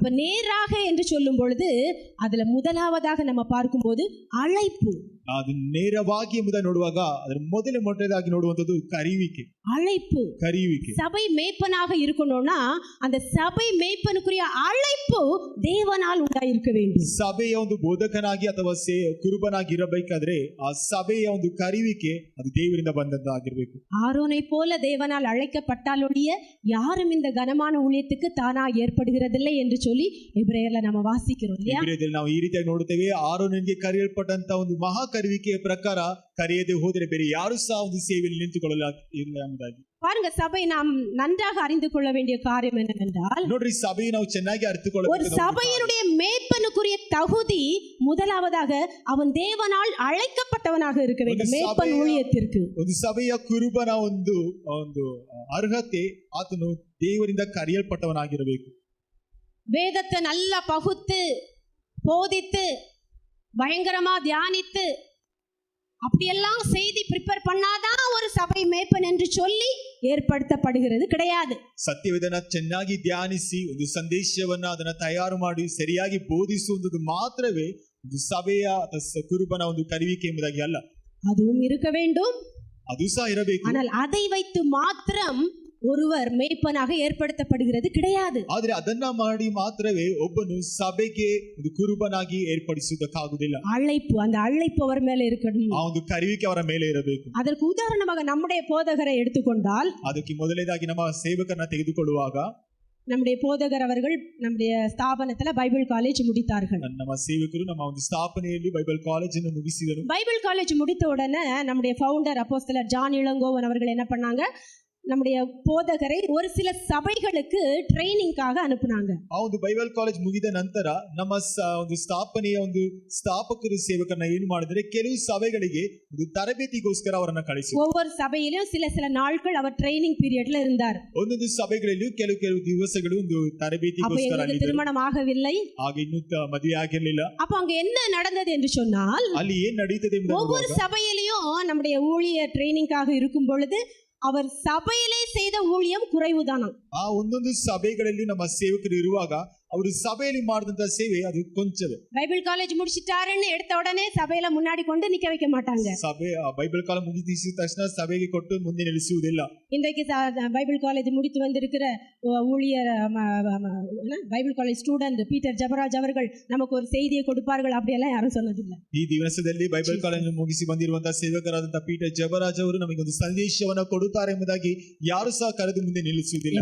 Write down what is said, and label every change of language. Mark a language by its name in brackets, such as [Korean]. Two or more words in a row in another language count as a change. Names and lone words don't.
[Tamil] அப்ப நேராக என்று சொல்லும் பொழுது அதுல முதலாவதாக நம்ம பார்க்கும்போது அழைப்பு. [Kannada] ಅದು ನೇರವಾಗಿ ಎಂಬುದನ್ನು ನೋಡುವಾಗ ಅದರ ಮೊದಲನೇದಾಗಿ ನೋಡುವಂತದ್ದು ಕರೆಯುವಿಕೆ. [Tamil] சபை மேய்ப்பனாக இருக்கணும்னா அந்த சபை மேய்ப்பனுக்குரிய அழைப்பு தேவனால் உண்டாயிருக்க வேண்டும். [Kannada] ಸಭೆಯ ಒಂದು ಬೋಧಕನಾಗಿ ಅಥವಾ ಕುರುಬನಾಗಿ ಇರಬೇಕಾದ್ರೆ ಆ ಸಭೆಯ ಒಂದು ಕರೆಯುವಿಕೆ ಅದು ದೇವರಿಂದ ಬಂದದ್ದಾಗಿರಬೇಕು. [Tamil] ஆரோனை போல தேவனால் அழைக்கப்பட்டாலொழிய யாரும் இந்த கனமான ஊழியத்துக்கு தானா ஏற்படுகிறதில்லை என்று சொல்லி எபிரேயர்ல நம்ம வாசிக்கிறோம் இல்லையா? [Kannada] ಎಬ್ರಿಯರಲ್ಲಿ ನಾವು ಈ ರೀತಿಯಾಗಿ ನೋಡುತ್ತೇವೆ, ಆರೋನನಿಗೆ ಕರೆಯಲ್ಪಟ್ಟಂತ ಒಂದು ಮಹಾ ಕರೆಯುವಿಕೆಯ ಪ್ರಕಾರ ಕರೆಯದೆ ಹೋದರೆ ಬೇರೆ ಯಾರು ಸಹ ಒಂದು ಸೇವೆಯಲ್ಲಿ ನಿಂತುಕೊಳ್ಳಲ್ಲ ಎಂಬುದಾಗಿ. [Tamil] பாருங்க, சபை நாம் நன்றாக அறிந்து கொள்ள வேண்டிய காரியம் என்னவென்றால், [Kannada] ನೋಡ್ರಿ ಸಭೆயை ನಾವು ಚೆನ್ನಾಗಿ [Tamil] ஒரு [Kannada] ಅರಿತುಕೊಳ್ಳಬೇಕು. [Tamil] சபையினுடைய மேய்ப்பனுக்குரிய தகுதி முதலாவதாக அவன் தேவனால் அழைக்கப்பட்டவனாக இருக்க வேண்டும். மேய்ப்பன் ஊழியத்திற்கு [Kannada] ಒಂದು ಸಭೆಯ ಕುರುಬನ ಒಂದು ಅರ್ಹತೆ ಆತನು ದೇವರಿಂದ ಕರೆಯಲ್ಪಟ್ಟವನಾಗಿರಬೇಕು. [Tamil] வேதத்தை நல்லா பகுத்து போதித்து பயங்கரமா தியானித்து அப்படியெல்லாம் செய்தி ப்ரிப்பேர் பண்ணாதான் ஒரு சபை மேய்ப்பன் என்று சொல்லி ஏற்படுத்தப்படுகிறது கிடையாது. [Kannada] ಸತ್ಯವೇದನ ಚೆನ್ನಾಗಿ ಧ್ಯಾನಿಸಿ ಒಂದು ಸಂದೇಶವನ್ನ ಅದನ್ನ ತಯಾರು ಮಾಡಿ ಸರಿಯಾಗಿ ಬೋಧಿಸುವುದು ಮಾತ್ರವೇ ಒಂದು ಸಭೆಯ ಕುರುಬನ ಒಂದು ಕರೆಯುವಿಕೆ ಎಂಬುದಾಗಿ ಅಲ್ಲ. [Tamil] அதுவும் இருக்க வேண்டும், [Kannada] ಅದು ಸಹ ಇರಬೇಕು. [Tamil] ஆனால் அதை வைத்து மாத்திரம் ஒருவர் மேய்ப்பனாக ஏற்படுத்தப்படுகிறது கிடையாது. [Kannada] ಆದರೆ ಅದನ್ನ ಮಾಡಿ ಮಾತ್ರವೇ ಒಬ್ಬನು ಸಭೆಗೆ ಒಂದು ಕುರುಬನಾಗಿ ಏರ್ಪಡಿಸುವುದಕ್ಕಾಗುವುದಿಲ್ಲ. [Tamil] அழைப்பு, அந்த அழைப்பு அவர் மேல இருக்கணும். [Kannada] ಆ ಒಂದು ಕರೆಯುವಿಕೆ ಅವರ ಮೇಲೆ ಇರಬೇಕು. [Tamil] அதற்கு உதாரணமாக நம்முடைய போதகரை எடுத்துக்கொண்டால், [Kannada] ಅದಕ್ಕೆ ಮೊದಲನೇದಾಗಿ ನಮ್ಮ ಸೇವಕರನ್ನ ತೆಗೆದುಕೊಳ್ಳುವಾಗ, [Tamil] நம்முடைய போதகர் அவர்கள் நம்முடைய ஸ்தாபனத்துல [English] Bible College [Tamil] முடித்தார்கள். [Kannada] ನಮ್ಮ ಸೇವಕರು ನಮ್ಮ ಒಂದು ಸ್ಥಾಪನೆಯಲ್ಲಿ [English] Bible College [Kannada] ಅನ್ನು ಮುಗಿಸಿದರು. [English] Bible College [Tamil] முடித்த உடனே நம்முடைய ஃபவுண்டர் அப்போஸ்தலர் ஜான் இளங்கோவன் அவர்கள் என்ன பண்ணாங்க, நம்முடைய போதகரை ஒரு சில சபைகளுக்கு ட்ரைனிங்காக அனுப்புனாங்க. [Kannada] ಆ ಒಂದು [English] Bible College [Kannada] ಮುಗಿದ ನಂತರ ನಮ್ಮ ಒಂದು ಸ್ಥಾಪನೆಯ ಒಂದು ಸ್ಥಾಪಕರು ಸೇವಕರನ್ನ ಏನು ಮಾಡಿದ್ರೆ, ಕೆಲವು ಸಭೆಗಳಿಗೆ ಒಂದು ತರಬೇತಿಗೋಸ್ಕರ ಅವರನ್ನ ಕಳಿಸಿದರು. [Tamil] ஒவ்வொரு சபையிலும் சில நாட்கள் அவர் [English] training periodல [Tamil] இருந்தார். [Kannada] ಒಂದೊಂದು ಸಭೆಗಳಲ್ಲಿ ಕೆಲವು ದಿವಸಗಳು ಒಂದು ತರಬೇತಿಗೋಸ್ಕರ [Tamil] அப்ப திருமணம் ஆகவில்லை, [Kannada] ಹಾಗೆ ಇನ್ನೂ ಮದುವೆ ಆಗಿರಲಿಲ್ಲ. [Tamil] அப்ப அங்க என்ன நடந்தது என்று சொன்னால், [Kannada] ಅಲ್ಲಿ ಏನ್ ನಡೀತದೆ [Tamil] ஒவ்வொரு சபையிலையும் நம்முடைய ஊழிய ட்ரைனிங்காக இருக்கும் பொழுது அவர் சபையிலே செய்த ஊழியம் குறைவுதானாம். [Kannada] ಆ ಒಂದೊಂದು ಸಭೆಗಳಲ್ಲಿ ನಮ್ಮ ಸೇವಕರು ಇರುವಾಗ ಅವರು ಸಭೆಯಲ್ಲಿ ಮಾಡಿದಂತ ಸೇವೆ ಅದು ಕೊಂಚವೇ. [English] Bible College [Tamil] முடிச்சிட்டாருன்னு எடுத்த உடனே சபையில முன்னாடி கொண்டு நிக்க வைக்க மாட்டாங்க. [Kannada] ಸಭೆ [English] Bible College [Kannada] ಮುಗಿಸಿದ ತಕ್ಷಣ ಸಭೆಗೆ ಕೊಟ್ಟು ಮುಂದೆ ನಿಲ್ಲಿಸುವುದಿಲ್ಲ. [Tamil] இன்றைக்கு [English] Bible College [Tamil] முடித்து வந்திருக்கிற ஊழியர் [English] Bible College Student [Tamil] பீட்டர் ஜபராஜ் அவர்கள் நமக்கு ஒரு செய்தியை கொடுப்பார்கள் அப்படியெல்லாம் யாரும் சொன்னதில்லை. [Kannada] ಈ ದಿವಸದಲ್ಲಿ [English] Bible College [Kannada] ಮುಗಿಸಿ ಬಂದಿರುವಂತಹ ಸೇವಕರಾದಂತಹ ಪೀಟರ್ ಜಬರಾಜ್ ಅವರು ನಮಗೆ ಒಂದು ಸಂದೇಶವನ್ನು ಕೊಡುತ್ತಾರೆ ಎಂಬುದಾಗಿ ಯಾರು ಸಹ ಕರೆದು ಮುಂದೆ ನಿಲ್ಲಿಸುವುದಿಲ್ಲ.